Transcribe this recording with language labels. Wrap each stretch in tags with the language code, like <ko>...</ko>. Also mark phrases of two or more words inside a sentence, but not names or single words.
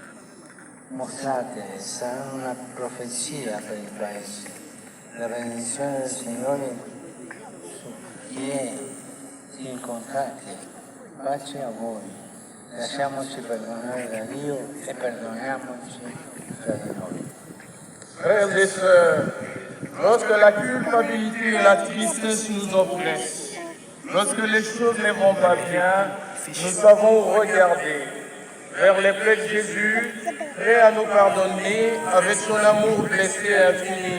<it>Mostratele, saranno una profezia per il Paese. La benedizione del Signore su chi è incontrati. Pace a voi. Lasciamoci perdonare da Dio e perdoniamoci tra di noi.</it> <fr>Frères et sœurs, lorsque la culpabilité et la tristesse nous oppressent, lorsque les choses ne vont pas bien, nous savons regarder vers les plaies de Jésus, prêt à nous pardonner avec son amour blessé et infini.</fr>